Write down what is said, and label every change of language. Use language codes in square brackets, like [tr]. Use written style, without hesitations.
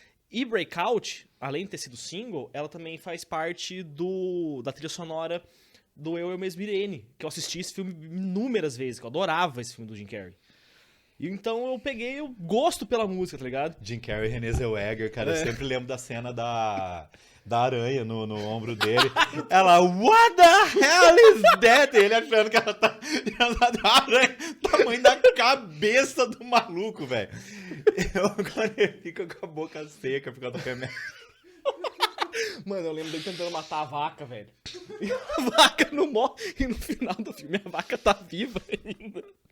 [pt] E Breakout, além de ter sido single, ela também faz parte da trilha sonora do Eu Mesmo Irene, que eu assisti esse filme inúmeras vezes, que eu adorava esse filme do Jim Carrey. E então eu peguei o gosto pela música, tá ligado? Jim Carrey e Renée Zellweger, cara, eu sempre lembro da cena da aranha no ombro dele. [en] Ela, what the hell is that? [pt] Ele achando que ela tá a aranha, tamanho da cabeça do maluco, velho. Quando ele fica com a boca seca por causa do remédio. Mano, eu lembro dele tentando matar a vaca, velho. E a vaca não morre. E no final do filme a vaca tá viva ainda.